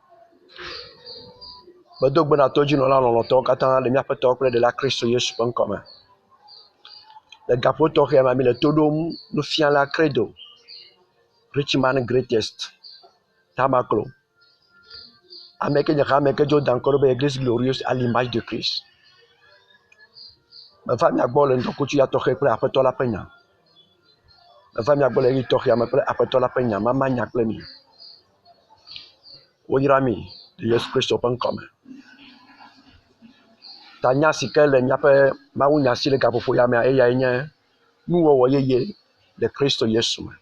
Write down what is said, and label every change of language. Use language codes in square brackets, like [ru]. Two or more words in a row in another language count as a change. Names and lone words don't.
[ee] Bedok bena toji no la lɔlɔtɔwo katã le míaƒe tɔwo kple ɖela Kristo Yesu ƒe ŋkɔme. Le gaƒo tɔxɛ me mi le to ɖom nufiala Credo, Rich Man Greatest, Tamaklo. Ame ke nye ame ke dzo da ŋkɔ ɖo be Église glorieuse à l'image de Christ. Meva mia gbɔ le ŋdɔkutsu ya tɔxɛ kple aƒetɔ la ƒe nya. Meva mia gbɔ le ɣi tɔxɛa me kple aƒetɔ la ƒe nya. Mama nya kple mi. Woyra mi le Yesu Kristo ƒe ŋkɔme. Tanya si ke le míaƒe mawunya si le gaƒoƒo ya mea eyae nye nuwɔwɔ yeye le Kristo Yesu me.